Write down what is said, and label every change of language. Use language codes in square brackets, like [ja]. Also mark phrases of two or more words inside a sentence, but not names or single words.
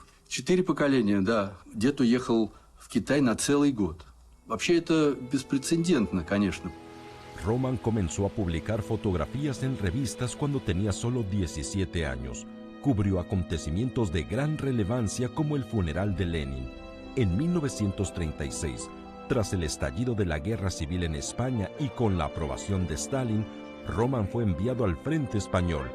[ru] 4 поколения, да. Дед уехал в Китай на целый год. Вообще это беспрецедентно, конечно. [es] Roman comenzó a publicar fotografías en revistas cuando tenía solo 17 años. Cubrió acontecimientos de gran relevancia como el funeral de Lenin. En 1936, tras el estallido de la Guerra Civil en España y con la aprobación de Stalin, Roman fue enviado al frente español.